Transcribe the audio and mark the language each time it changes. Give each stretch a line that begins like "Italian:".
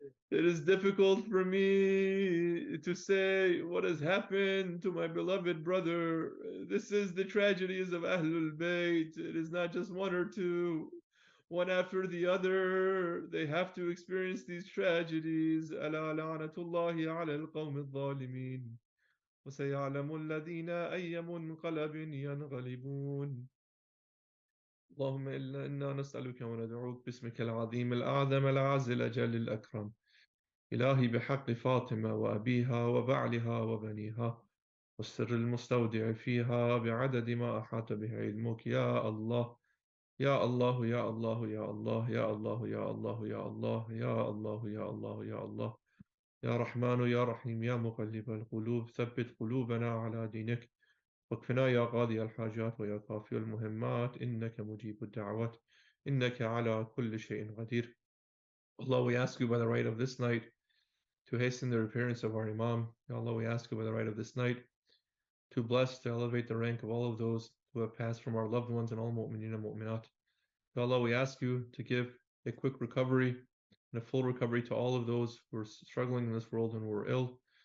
English: It is difficult for me to say what has happened to my beloved brother. This is the tragedies of Ahlul Bayt. It is not just one or two, one after the other. They have to experience these tragedies.
Arabic: ألا لعنة الله على القوم الظالمين وسيعلم الذين أي منقلب ينقلبون. اللهم إنا نسألك وندعوك باسمك العظيم الأعظم الأعز الأجل الأكرم. إلهي بحق فاطمة وأبيها وبعلها وبنيها والسر المستودع فيها بعدد ما أحاط به علمك. يا الله يا الله يا الله يا الله يا الله يا الله يا الله يا الله يا الله يا الله يا رحمن يا رحيم يا مقلب القلوب ثبت قلوبنا على دينك واكفنا يا قاضي الحاجات ويا كافي المهمات إنك مجيب الدعوات إنك على كل شيء قدير.
English: Allah, we ask you by the right of this night to hasten the appearance of our Imam. Ya Allah, we ask you by the right of this night to bless, to elevate the rank of all of those who have passed from our loved ones and all mu'mineen and mu'minat. Ya Allah, we ask you to give a quick recovery and a full recovery to all of those who are struggling in this world and who are ill.